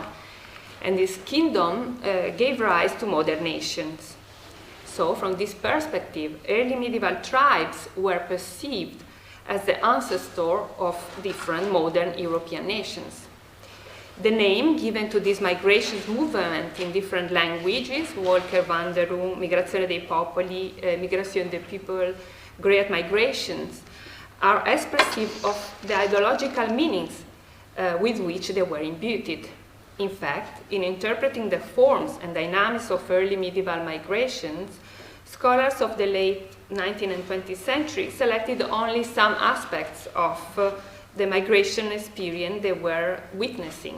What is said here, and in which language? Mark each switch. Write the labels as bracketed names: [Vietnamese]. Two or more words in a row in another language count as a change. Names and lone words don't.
[English] And this kingdom gave rise to modern nations. So, from this perspective, early medieval tribes were perceived as the ancestor of different modern European nations. The name given to this migration movement in different languages, [Italian] Völkerwanderung, migrazione dei popoli, [French] migration des [English] people, great migrations, are expressive of the ideological meanings with which they were imbued. In fact, in interpreting the forms and dynamics of early medieval migrations, scholars of the late 19th and 20th century selected only some aspects of the migration experience they were witnessing.